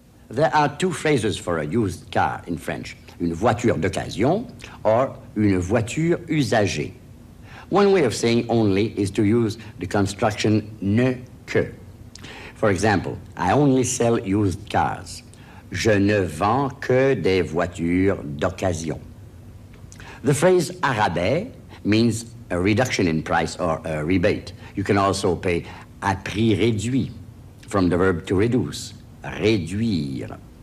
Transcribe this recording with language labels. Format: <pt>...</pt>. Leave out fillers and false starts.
<en>There are two phrases for a used car in French.</en> <fr>Une voiture d'occasion or une voiture usagée.</fr> <en>One way of saying only is to use the construction ne que. For example, I only sell used cars.</en> <fr>Je ne vends que des voitures d'occasion.</fr> <en>The phrase à rabais means a reduction in price or a rebate. You can also pay à prix réduit, from the verb to reduce, réduire.</en>